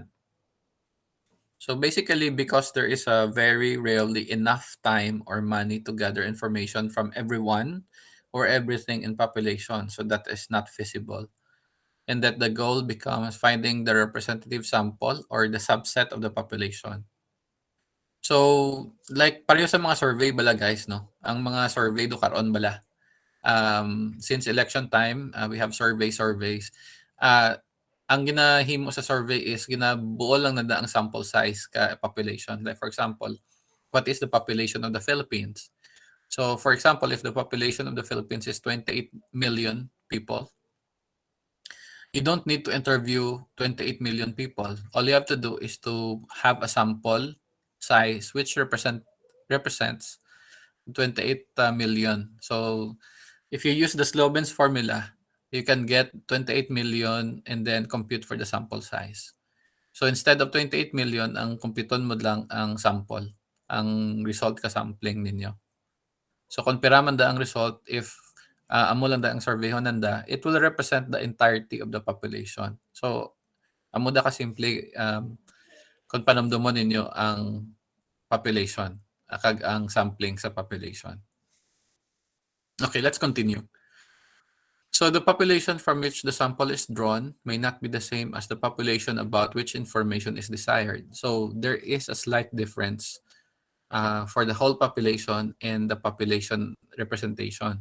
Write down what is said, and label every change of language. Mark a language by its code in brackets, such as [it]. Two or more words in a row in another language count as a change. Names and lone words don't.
[en] So basically, because there is a very rarely enough time or money to gather information from everyone or everything in population, so that is not feasible. And that the goal becomes finding the representative sample or the subset of the population. [krj] So, like pareho sa mga survey bala guys, no? Ang mga survey do karon bala. [en] Since election time, we have surveys. [krj] Uh, ang ginahimo sa survey is ginabuo lang na ang [en] sample size [krj] ka population. [en] Like for example, what is the population of the Philippines? So for example, if the population of the Philippines is 28 million people, you don't need to interview 28 million people. All you have to do is to have a sample size which represents 28 million. So if you use the Sloven's formula, you can get 28 million and then compute for the sample size. So instead of 28 million, [krj] ang computon mo lang ang sample, ang result ka sampling ninyo. So kumpira man da ang result if amo lang da ang survey nanda, [en] it will represent the entirety of the population. So, [krj] amo da ka simple kung panamdumon ninyo ang population, kag ang sampling sa population. [en] Okay, let's continue. So the population from which the sample is drawn may not be the same as the population about which information is desired. So there is a slight difference for the whole population and the population representation.